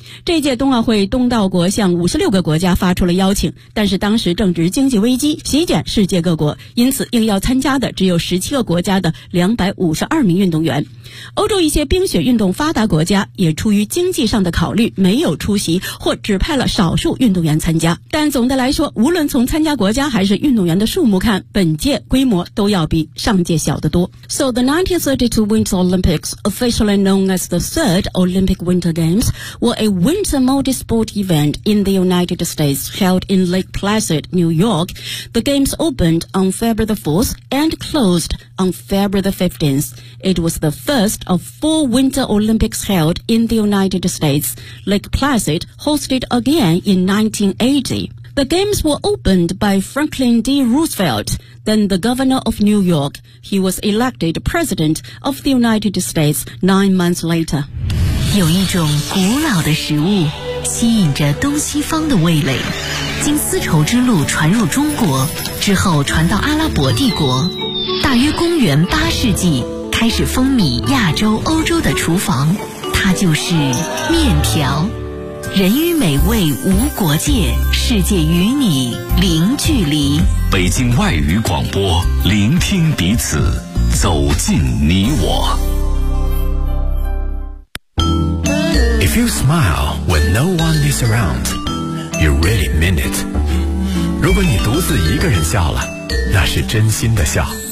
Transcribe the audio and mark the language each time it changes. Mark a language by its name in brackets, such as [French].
[Chinese] 这届冬奥会，东道国向56个国家发出了邀请，但是当时正值经济危机席卷世界各国，因此应邀参加的只有17个国家的252名运动员。欧洲一些冰雪运动发达国家也出于经济上的考虑没有出席，或只派了少数运动员参加。但总的来说，无论从参加国家还是运动员的数目看，本届规模都要比上届小得多。 [English] So the 1932 Winter Olympics, officially known as the Third Olympic Winter Games, were a winter multi-sport event in the United States held in Lake Placid, New York. The games opened on February the 4th and closed on February the 15th. It was the first of 4 Winter Olympics held in the United States. Lake Placid hosted again in 1980. The games were opened by Franklin D. Roosevelt, then the governor of New York. He was elected president of the United States 9 months later. [Chinese] 有一种古老的食物吸引着东西方的味蕾，经丝绸之路传入中国之后传到阿拉伯帝国，大约公元八世纪开始风靡亚洲欧洲的厨房，它就是面条。人与美味无国界，世界与你零距离。北京外语广播，聆听彼此，走进你我。 [English] If you smile when no one is around, you really mean it. [Chinese] 如果你独自一个人笑了，那是真心的笑。